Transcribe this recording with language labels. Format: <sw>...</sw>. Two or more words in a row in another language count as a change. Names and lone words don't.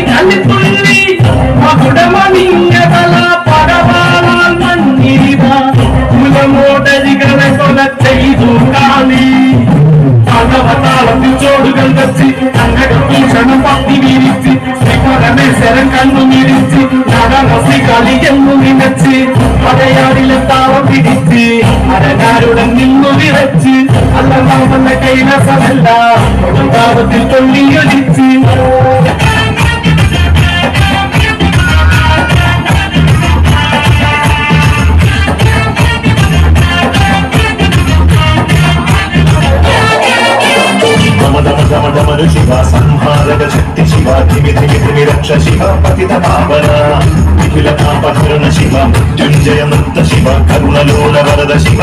<ml>കളിത്തുള്ളി മകുടമണിഞ്ഞ കല പടവാളാൽ മണ്ണിരിവ കുലമോടരികളെ കൊല ചെയ്തു കാളി ഭഗവതാളത്തിൽ ചോടുകൾ വച്ച് കണ്ണടത്തിൽ ക്ഷണം പത്തി വീരിച്ച് ശ്രീപരമേശ്വരൻ കണ്ണു മിരിച്ച് നടനസി കളിയെന്നു നിനച്ച് പടയാടിലെ താളം പിടിച്ച് അരനാരുടൻ നിന്നു വിറച്ച് അല്ല കൈലാസമല്ല താപത്തിൽ കൊള്ളിയൊലിച്ച്</ml> <sa>शिव संहारक शक्ति शिव धिमि धिमि धिमि रक्ष शिव पतित पावन निखिल पापहरण शिव मृत्युंजय मृत शिव करुणलोल वरद शिव</sa>